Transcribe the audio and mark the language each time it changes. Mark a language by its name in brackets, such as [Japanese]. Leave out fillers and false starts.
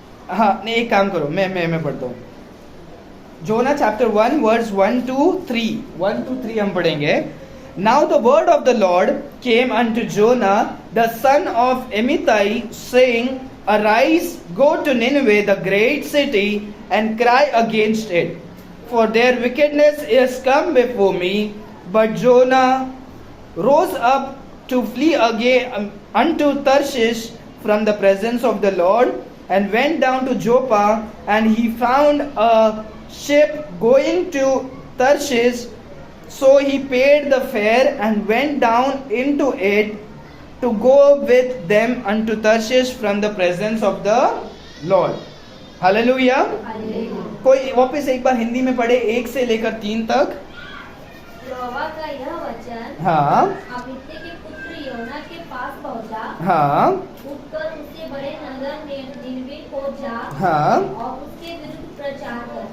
[Hindi] हाँ नहीं, एक काम करो, मैं पढ़ता हूँ। जोना चैप्टर 1 वर्स 1 to 3 हम पढ़ेंगे। [English] Now the word of the Lord came unto Jonah, the son of Amittai, saying, Arise, go to Nineveh, the great city, and cry against it, for their wickedness is come before me. But Jonah rose up to flee again unto Tarshish from the presence of the Lord, and went down to Joppa, and he found a ship going to Tarshish. So he paid the fare and went down into it to go with them unto Tarshish from the presence of the Lord. [Hindi] Hallelujah. कोई वापस एक बार हिंदी में पढ़े 1 से लेकर 3 तक. यहोवा का यह वचन हाँ. अमित्तै के पुत्र योना के पास पहुंचा. हाँ. उठकर उसके बड़े नगर निनवे को जा. हाँ. और उसके विरुद्ध प्रचार कर.